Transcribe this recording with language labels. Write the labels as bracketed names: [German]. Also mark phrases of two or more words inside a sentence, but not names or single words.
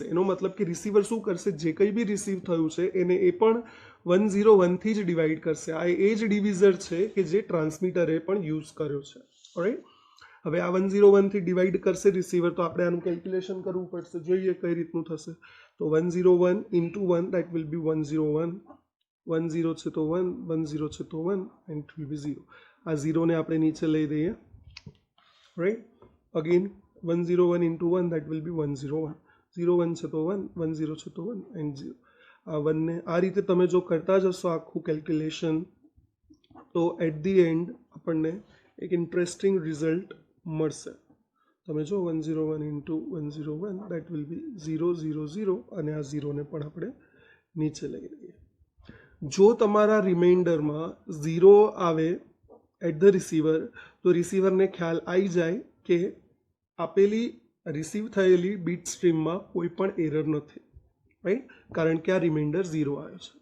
[Gujarati] એનો મતલબ કે રિસીવર શું કરશે? જે કંઈ બી રિસીવ થયું છે એને એ પણ 101 થી જ ડિવાઈડ કરશે. આ એ જ ડિવિઝર છે કે જે ટ્રાન્સમીટરે પણ યુઝ કર્યો છે, રાઈટ. હવે આ 101 થી ડિવાઈડ કરશે રિસીવર, તો આપણે આનું કેલ્ક્યુલેશન કરવું પડશે. જોઈએ કઈ રીતનું થશે. તો [English] 101 into 1 that will be 101. [Gujarati] 1 0 છે તો 1, 1 0 છે તો 1, [English] and it will be 0. [Gujarati] આ 0 ને આપણે નીચે લઈ દઈએ, રાઈટ. [English] અગેન 101 into 1 that will be 101. [Gujarati] 0 1 છે તો 1, 1 0 છે તો 1, and 0. આ 1 ને આ રીતે તમે જો કરતા જશો આખું કેલ્ક્યુલેશન, તો [English] at the end [Gujarati] આપણને એક ઇન્ટરેસ્ટિંગ રિઝલ્ટ મળશે. તમે જો [English] 101 into 101 that will be 0 0 0, [Gujarati] અને આ 0 ને પણ આપણે નીચે લઈ લઈએ. જો તમારા રિમાઇન્ડરમાં 0 આવે [English] at the receiver, [Gujarati] તો રિસીવરને ખ્યાલ આવી જાય કે આપેલી રિસીવ થયેલી બીટ સ્ટ્રીમમાં કોઈ પણ એરર નથી, રાઈટ, કારણ કે આ રિમાઇન્ડર 0 આવ્યો છે.